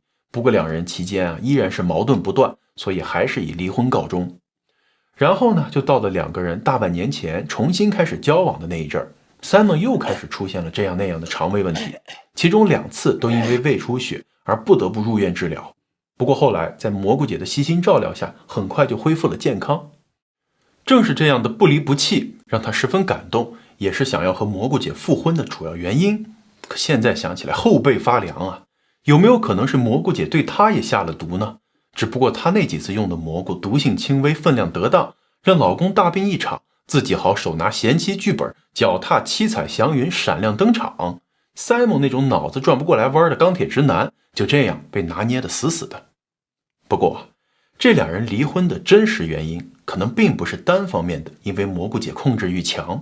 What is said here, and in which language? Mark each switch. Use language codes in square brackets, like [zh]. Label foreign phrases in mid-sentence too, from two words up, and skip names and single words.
[zh] 不過2人期間依然是矛盾不斷，所以還是以離婚告終。然後呢，就到了2個人大半年前重新開始交往的那一陣兒，Simon又開始出現了這樣那樣的腸胃問題，其中2次都因為胃出血而不得不入院治療。不過後來在蘑菇姐的悉心照料下，很快就恢復了健康。正是這樣的不離不棄，讓他十分感動，也是想要和蘑菇姐復婚的主要原因。可現在想起來後背發涼啊！有沒有可能是蘑菇姐對她也下了毒呢？只不過她那幾次用的蘑菇毒性輕微，分量得當，讓老公大病一場，自己好手拿賢妻劇本，腳踏七彩祥雲，閃亮登場。Simon 那種腦子轉不過來彎的鋼鐵直男，就這樣被拿捏得死死的。不過，這2人離婚的真實原因，可能並不是單方面的，因為蘑菇姐控制慾強。